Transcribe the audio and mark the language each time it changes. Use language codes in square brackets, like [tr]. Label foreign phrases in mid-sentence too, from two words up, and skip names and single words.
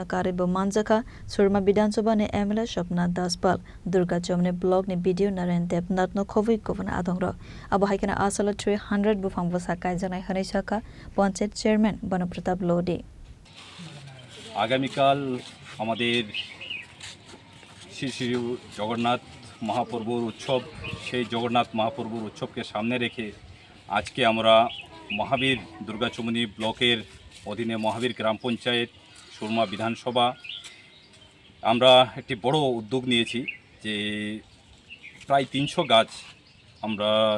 [trp] Kare Bomanjaka Surma Bidhan Sabha ne MLA Shopna Daspal Durga Chomne blog ne video Naren Debnath no Covid Governor Adongra Abo Haikana Asala 300 Bufang Bosakai Janai Hanisaka Panchayat Chairman Bonapratap Lodi [bn] আগামীকাল আমাদের শ্রী শ্রী জগন্নাথ মহাপ্রভুর উৎসব সেই জগন্নাথ মহাপ্রভুর উৎসবকে সামনে রেখে আজকে আমরা মহাবীর দুর্গাচমনি ব্লকের অধীনে মহাবীর গ্রাম পঞ্চায়েত সুরমা বিধানসভা আমরা একটি বড় উদ্যোগ নিয়েছি যে প্রায় 300 গাছ আমরা